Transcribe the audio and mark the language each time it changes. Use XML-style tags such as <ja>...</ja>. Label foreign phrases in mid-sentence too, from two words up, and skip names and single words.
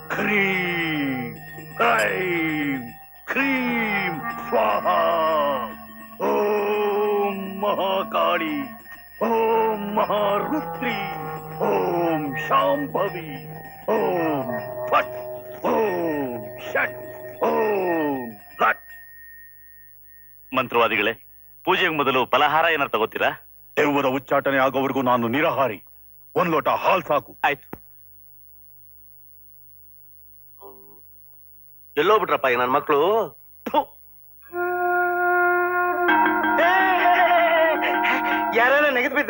<sa>ह्रीं ऐं क्रीं स्वाहा। ओम महाकाली, ओम महारुद्री, ओम शांभवी, ओम फट, ओम षट, ओम लट।</sa> <kn>ಮಂತ್ರವಾದಿಗಳೇ, ಪೂಜೆಗೆ ಮೊದಲು ಫಲಹಾರ ಏನಾರು ತಗೋತೀರಾ? ದೆವ್ವದ ಉಚ್ಚಾಟನೆ ಆಗೋವರೆಗೂ ನಾನು ನಿರಾಹಾರಿ. ಒಂದ್ ಲೋಟ ಹಾಲ್ ಸಾಕು. ಆಯ್ತು. ಎಲ್ಲೋ ಬಿಟ್ರಪ್ಪ ಈಗ ನನ್ನ ಮಕ್ಕಳು. ಯಾರ ನೆಗೆದ್ ಬಿದ್ರ?</kn>